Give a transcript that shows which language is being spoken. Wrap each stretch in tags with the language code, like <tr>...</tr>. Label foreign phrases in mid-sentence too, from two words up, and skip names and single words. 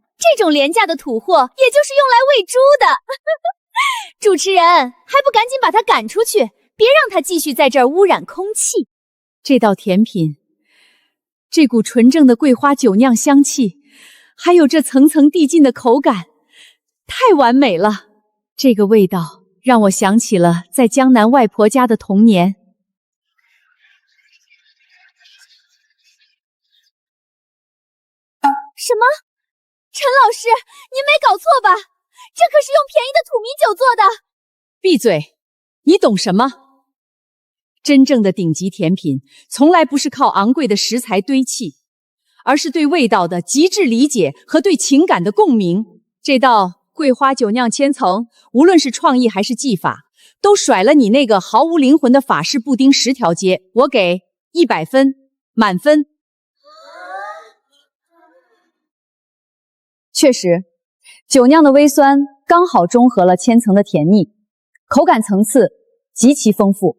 <zh>這種廉價的土貨，也就是用來餵豬的。主持人，還不趕緊把他趕出去，別讓他繼續在這兒污染空氣。這道甜品，這股純正的桂花酒釀香氣，還有這層層遞進的口感，太完美了。這個味道讓我想起了在江南外婆家的童年。什么？陈老师，您没搞错吧？这可是用便宜的土米酒做的。闭嘴！你懂什么？真正的顶级甜品从来不是靠昂貴的食材堆砌，而是对味道的極致理解和对情感的共鳴。這道桂花酒釀千層，無論是創意還是技法，都甩了你那個毫無靈魂的法式布丁10條街。我給100分，滿分。確實，酒釀的微酸剛好中和了千層的甜膩，口感層次極其豐富。</zh>